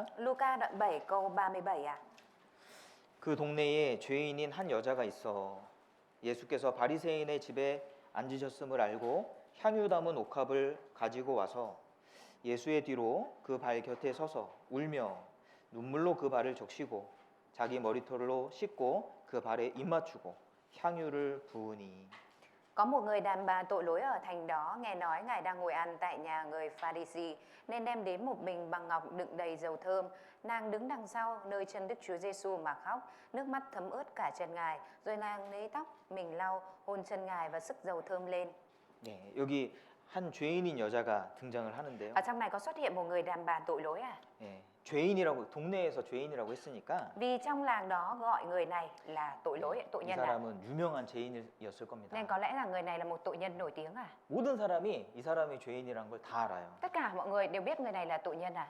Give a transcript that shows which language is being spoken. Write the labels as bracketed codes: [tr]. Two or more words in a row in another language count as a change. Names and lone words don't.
[vi] Luca đoạn 7 câu 37 ạ. [ko] 그 동네에 죄인인 한 여자가 있어 예수께서 바리새인의 집에 앉으셨음을 알고 향유 담은 옥합을 가지고 와서 예수의 뒤로 그 발 곁에 서서 울며 눈물로 그 발을 적시고 자기 머리털로 씻고 그 발에 입 맞추고 향유를 부으니. [vi] Có một người đàn bà tội lỗi ở thành đó nghe nói Ngài đang ngồi ăn tại nhà người Pha-ri-si nên đem đến một bình bằng ngọc đựng đầy dầu thơm. Nàng đứng đằng sau nơi chân Đức Chúa Giêsu mà khóc, nước mắt thấm ướt cả chân Ngài, rồi nàng lấy tóc mình lau hôn chân Ngài và sức dầu thơm lên. [ko] 네, 여기 한 죄인인 여자가 등장을 하는데요. [vi] Ở trong này có xuất hiện một người đàn bà tội lỗi à? [ko] 예, 죄인이라고 동네에서 죄인이라고 했으니까 [vi] Vì trong làng đó gọi người này là tội lỗi, tội [ko] 이 [vi] nhân à? [ko] 사람은 유명한 죄인이었을 겁니다. [vi] Nên có lẽ là người này là một tội nhân nổi tiếng à? [ko] 모든 사람이 이 사람이 죄인이라는 걸 다 알아요. [vi] Tất cả mọi người đều biết người này là tội nhân à?